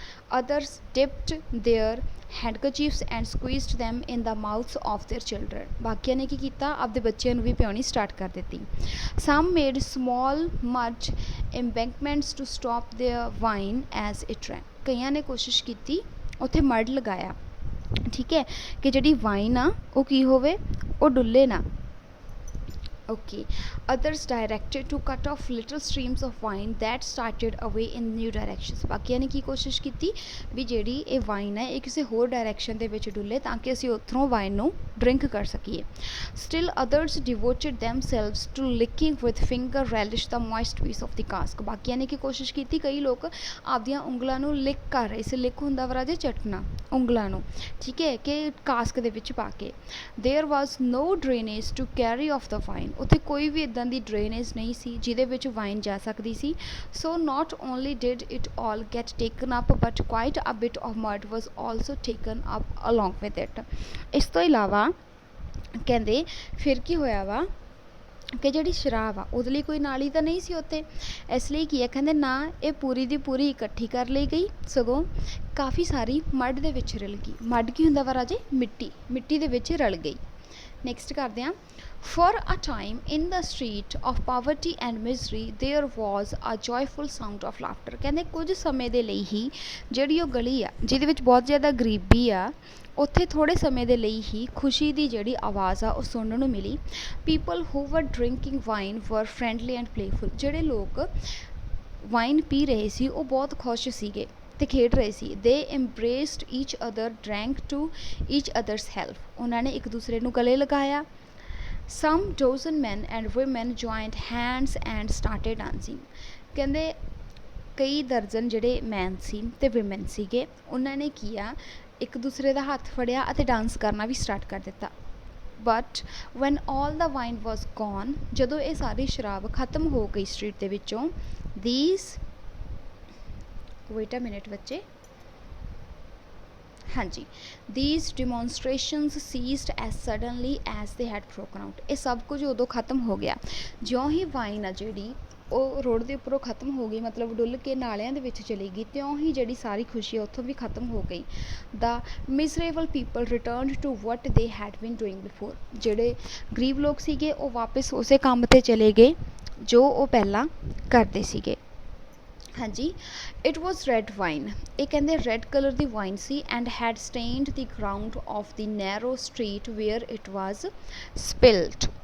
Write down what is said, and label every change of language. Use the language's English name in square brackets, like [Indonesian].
[English] others dipped their handkerchiefs and squeezed them in the mouths of their children [Punjabi] ਬਾਕੀਆਂ ਨੇ ਕੀ ਕੀਤਾ ਆਪਦੇ ਬੱਚਿਆਂ ਨੂੰ ਵੀ ਪਿਆਉਣੀ ਸਟਾਰਟ ਕਰ ਦਿੱਤੀ [English] some made small mud embankments to stop their wine as it ran [Punjabi] ਕਈਆਂ ਨੇ ਕੋਸ਼ਿਸ਼ ਕੀਤੀ ਉੱਥੇ ਮਡ ਲਗਾਇਆ ਠੀਕ ਹੈ ਕਿ ਜਿਹੜੀ ਵਾਈਨ ਆ ਉਹ ਕੀ ਹੋਵੇ ਉਹ ਡੁੱਲੇ ਨਾ [English] Okay. Others directed to cut off little streams of wine that started away in new directions. [Punjabi] ਬਾਕੀਆਂ ਨੇ ਕੀ ਕੋਸ਼ਿਸ਼ ਕੀਤੀ ਵੀ ਜਿਹੜੀ ਇਹ ਵਾਈਨ ਹੈ ਇਹ ਕਿਸੇ ਹੋਰ ਡਾਇਰੈਕਸ਼ਨ ਦੇ ਵਿੱਚ ਡੁੱਲੇ ਤਾਂ ਕਿ ਅਸੀਂ ਉੱਥੋਂ ਵਾਈਨ ਨੂੰ ਡਰਿੰਕ ਕਰ ਸਕੀਏ [English] Still others devoted themselves to licking with finger relish the moist piece of the cask. [Punjabi] ਬਾਕੀਆਂ ਨੇ ਕੀ ਕੋਸ਼ਿਸ਼ ਕੀਤੀ ਕਈ ਲੋਕ ਆਪਦੀਆਂ ਉਂਗਲਾਂ ਨੂੰ ਲਿਕ ਕਰ ਰਹੇ ਸੀ ਲਿਕ ਹੁੰਦਾ ਵਾ ਰਾਜੇ ਚਟਣਾ ਉਂਗਲਾਂ ਨੂੰ ਠੀਕ ਹੈ ਕਿ ਕਾਸਕ ਦੇ ਵਿੱਚ ਪਾ ਕੇ [English] There was no drainage to carry off the wine. [Punjabi] ਉੱਥੇ ਕੋਈ ਵੀ ਇੱਦਾਂ ਦੀ ਡਰੇਨੇਜ ਨਹੀਂ ਸੀ ਜਿਹਦੇ ਵਿੱਚ ਵਾਈਨ ਜਾ ਸਕਦੀ ਸੀ। [English] So not only did it all get taken up but quite a bit of mud was also taken up along with it. [Punjabi] ਇਸ ਤੋਂ ਇਲਾਵਾ ਕਹਿੰਦੇ ਫਿਰ ਕੀ ਹੋਇਆ ਵਾ ਕਿ ਜਿਹੜੀ ਸ਼ਰਾਬ ਆ ਉਹਦੇ ਲਈ ਕੋਈ ਨਾਲੀ ਤਾਂ ਨਹੀਂ ਸੀ ਉੱਥੇ, ਇਸ ਲਈ ਕੀ ਆ ਕਹਿੰਦੇ ਨਾ ਇਹ ਪੂਰੀ ਦੀ ਪੂਰੀ ਇਕੱਠੀ ਕਰ ਲਈ ਗਈ, ਸਗੋਂ ਕਾਫੀ ਸਾਰੀ ਮੱਡ ਦੇ ਵਿੱਚ ਰਲ ਗਈ। ਮੱਡ ਕੀ ਹੁੰਦਾ ਵਾ ਰਾਜੇ? ਮਿੱਟੀ, ਮਿੱਟੀ ਦੇ ਵਿੱਚ ਰਲ ਗਈ। ਨੈਕਸਟ ਕਰਦੇ ਹਾਂ। [English] For a time in the street of poverty and misery there was a joyful sound of laughter। [Punjabi] ਕਹਿੰਦੇ ਕੁਝ ਸਮੇਂ ਦੇ ਲਈ ਹੀ ਜਿਹੜੀ ਉਹ ਗਲੀ ਆ ਜਿਹਦੇ ਵਿੱਚ ਬਹੁਤ ਜ਼ਿਆਦਾ ਗਰੀਬੀ ਆ ਉੱਥੇ ਥੋੜ੍ਹੇ ਸਮੇਂ ਦੇ ਲਈ ਹੀ ਖੁਸ਼ੀ ਦੀ ਜਿਹੜੀ ਆਵਾਜ਼ ਆ ਉਹ ਸੁਣਨ ਨੂੰ ਮਿਲੀ। [English] People who were drinking wine were friendly and playful। [Punjabi] ਜਿਹੜੇ ਲੋਕ ਵਾਈਨ ਪੀ ਰਹੇ ਸੀ ਉਹ ਬਹੁਤ ਖੁਸ਼ ਸੀਗੇ ਤੇ ਖੇਡ ਰਹੇ ਸੀ। [English] They embraced each other, drank to each other's health। [Punjabi] ਉਹਨਾਂ ਨੇ ਇੱਕ ਦੂਸਰੇ ਨੂੰ ਗਲੇ ਲਗਾਇਆ। [English] Some dozen men and women joined hands and started dancing। [Punjabi] ਕਹਿੰਦੇ ਕਈ ਦਰਜਨ ਜਿਹੜੇ ਮੈਨ ਸੀ ਤੇ ਵਿਮਨ ਸੀਗੇ ਉਹਨਾਂ ਨੇ ਕੀ ਆ ਇੱਕ ਦੂਸਰੇ ਦਾ ਹੱਥ ਫੜਿਆ ਅਤੇ ਡਾਂਸ ਕਰਨਾ ਵੀ ਸਟਾਰਟ ਕਰ ਦਿੱਤਾ। [English] but when all the wine was gone, [Punjabi] ਜਦੋਂ ਇਹ ਸਾਰੀ ਸ਼ਰਾਬ ਖਤਮ ਹੋ ਗਈ ਸਟਰੀਟ ਦੇ ਵਿੱਚੋਂ, [English] these wait a minute [Punjabi] ਬੱਚੇ, ਹਾਂਜੀ, [English] these demonstrations ceased as suddenly as they had broken out। [Punjabi] ਇਹ ਸਭ ਕੁਝ ਉਦੋਂ ਖਤਮ ਹੋ ਗਿਆ ਜਿਉਂ ਹੀ ਵਾਈਨ ਆ ਜਿਹੜੀ ਉਹ ਰੋਡ ਦੇ ਉੱਪਰੋਂ ਖਤਮ ਹੋ ਗਈ, ਮਤਲਬ ਡੁੱਲ ਕੇ ਨਾਲਿਆਂ ਦੇ ਵਿੱਚ ਚਲੀ ਗਈ, ਤਿਉਂ ਹੀ ਜਿਹੜੀ ਸਾਰੀ ਖੁਸ਼ੀ ਉੱਥੋਂ ਵੀ ਖਤਮ ਹੋ ਗਈ। [English] The miserable people returned to what they had been doing before। [Punjabi] ਜਿਹੜੇ ਗਰੀਬ ਲੋਕ ਸੀਗੇ ਉਹ ਵਾਪਸ ਉਸੇ ਕੰਮ 'ਤੇ ਚਲੇ ਗਏ ਜੋ ਉਹ ਪਹਿਲਾਂ ਕਰਦੇ ਸੀਗੇ। [English] ਹਾਂਜੀ, it was red wine. [Punjabi] ਇਹ ਕਹਿੰਦੇ red colour ਦੀ wine ਸੀ [English] And had stained the ground of the narrow street where it was spilled.